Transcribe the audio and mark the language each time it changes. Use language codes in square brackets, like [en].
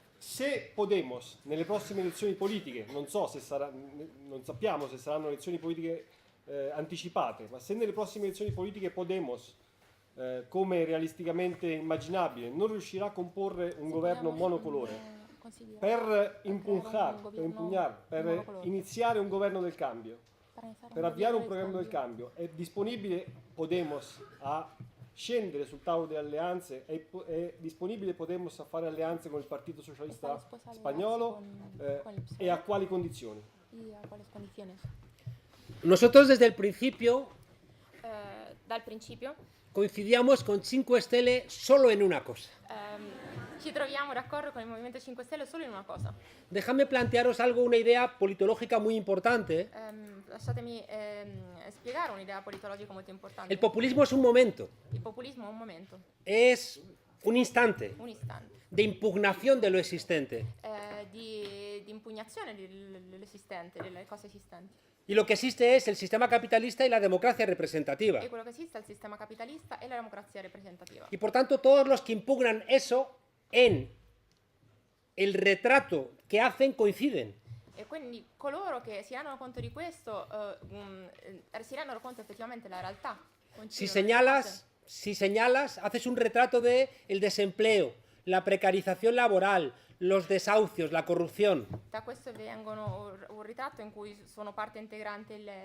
[it] Se Podemos nelle prossime elezioni politiche, non sappiamo se saranno elezioni politiche anticipate, ma se nelle prossime elezioni politiche Podemos, come realisticamente immaginabile, non riuscirà a comporre un governo monocolore, per impugnare, per iniziare un governo del cambio, per avviare un programma del cambio, è disponibile Podemos a scendere sul tavolo delle alleanze? È disponibile Podemos a fare alleanze con il Partito Socialista Spagnolo e a quali condizioni? [es] ¿Y a cuáles condiciones? Nosotros desde el principio [it] Dal principio [es] coincidíamos con 5 Stelle solo en una cosa. [it] ci troviamo d'accordo con il Movimento 5 Stelle solo in una cosa. [es] Dejadme plantearos una idea politológica muy importante. [it] Lasciatemi spiegare un'idea politologica molto importante. [es] El populismo es un momento, [it] Il populismo è un momento, [es] es un instante [it] un istante, [es] de impugnación de lo existente. [it] di impugnazione dell'esistente, delle cose esistenti. [es] Y lo que existe es el sistema capitalista y la democracia representativa. [it] E quello che esiste è il sistema capitalista e la democrazia rappresentativa. [es] Y por tanto todos los que impugnan eso en el retrato que hacen coinciden. [it] E quindi coloro che si rendono conto di questo si rendono conto effettivamente della realtà. [es] Si señalas, haces un retrato de el desempleo, la precarización laboral, los desahucios, la corrupción. [it] Da questo vengono un ritratto in cui sono parte integrante